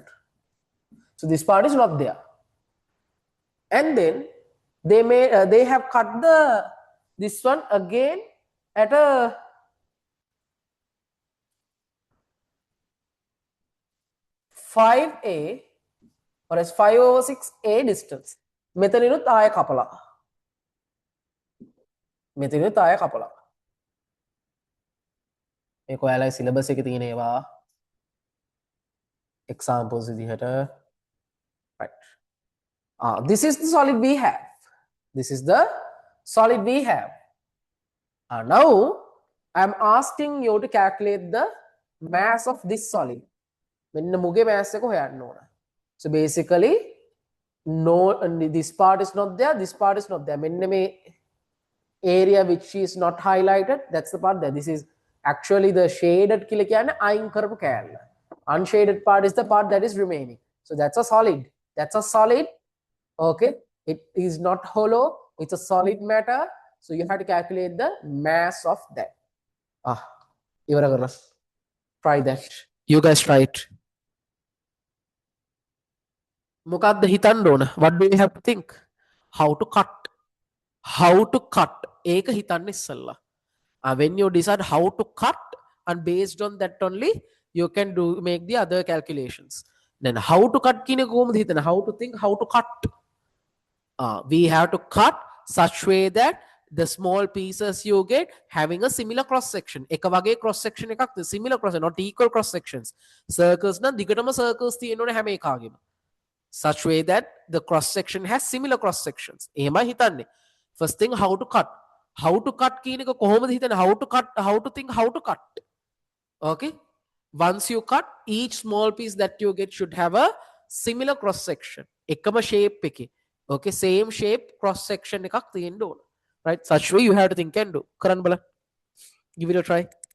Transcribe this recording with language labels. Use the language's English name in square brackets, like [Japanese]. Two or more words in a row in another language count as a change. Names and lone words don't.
[English] So this part is not there. And then they have cut this one again at a 5A or as 5 over 6A distance. [Sinhala] මෙතනිනුත් ආය කපලා. මෙතනිනුත් ආය කපලා. මේක ඔයාලගේ සිලබස් එකේ තියෙන ඒවා examples විදිහට. [English] Right. This is the solid we have. This is the solid we have. Now I am asking you to calculate the mass of this solid. [Sinhala] මෙන්න මුගේ mass එක හොයන්න ඕන. [English] So basically, no, this part is not there, this part is not there. [Sinhala] මෙන්න මේ [English] area which is not highlighted, that's the part there. This is actually the shaded [Sinhala] කියලා කියන්නේ අයින් කරපු කෑල්ල. [English] Unshaded part is the part that is remaining. So that's a solid. That's a solid. Okay. It is not hollow. It's a solid matter. So you have to calculate the mass of that. [Sinhala] ඉවර කරලා. [English] Try that. You guys try it. [Sinhala] මොකක්ද හිතන්න ඕන? [English] What do you have to think? How to cut? How to cut? [Sinhala] ඒක හිතන්න ඉස්සෙල්ලා. [English] When you decide how to cut, and based on that only you can make the other calculations. [Sinhala] Then [English] how to cut [Sinhala] කියන එක කොහොමද හිතන්නේ? [English] How to think, how to cut? We have to cut such way that the small pieces you get having a similar cross section. [Sinhala] එක වගේ [English] cross section [Sinhala] එකක්, [English] similar cross, not equal cross sections. [Sinhala] Circles නම් දිගටම circles තියෙන්න ඕනේ හැම එකාගෙම. [English] Such way that the cross section has similar cross sections. [Sinhala] එහෙමයි හිතන්නේ. [English] First thing, how to cut. How to cut [Sinhala] කියන එක කොහොමද හිතන්නේ? [English] How to cut, how to think, how to cut. Okay. Once you cut, each small piece that you get should have a similar cross section. [Sinhala] එකම shape එකේ. [English] Okay, same shape cross section [Sinhala] එකක් තියෙන්න ඕන. [English] Right? Such way you have to think and do. [Sinhala] කරන්න බලන්න. [English] Give it a try.